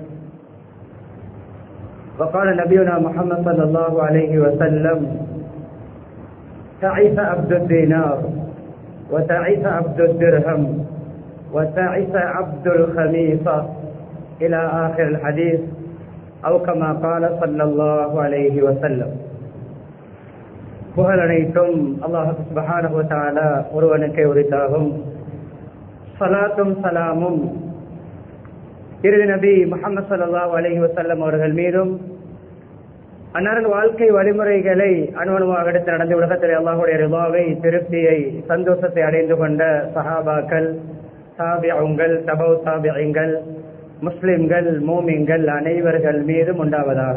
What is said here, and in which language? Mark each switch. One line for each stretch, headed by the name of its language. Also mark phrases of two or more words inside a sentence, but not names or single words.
Arabic: وقال نبينا محمد صلى الله عليه وسلم تعس عبد الدينار وتعس عبد الدرهم وتعس عبد الخميصة إلى آخر الحديث أو كما قال صلى الله عليه وسلم.
Tamil: புகழ் அனைத்தும் அல்லாஹ்
Arabic: سبحانه وتعالى
Tamil: ஒருவனுக்கே உரித்தாகும். ஸலாத்தும் ஸலாமும் இறுதி நபி முஹம்மது
Arabic: صلى الله عليه وسلم
Tamil: அவர்கள் மீதும் அன்னாரின் வாழ்க்கை வழிமுறைகளை அணுவணுவாக எடுத்து நடந்த உலகத்தில் அல்லாஹ்வுடைய ரிதாவை, திருப்தியை, சந்தோஷத்தை அடைந்து கொண்ட சஹாபாக்கள், தாபிஊன்கள், தபவு தாபிஈன்கள், முஸ்லிம்கள், மூமின்கள் அனைவர்கள் மீதும் உண்டாவதாக.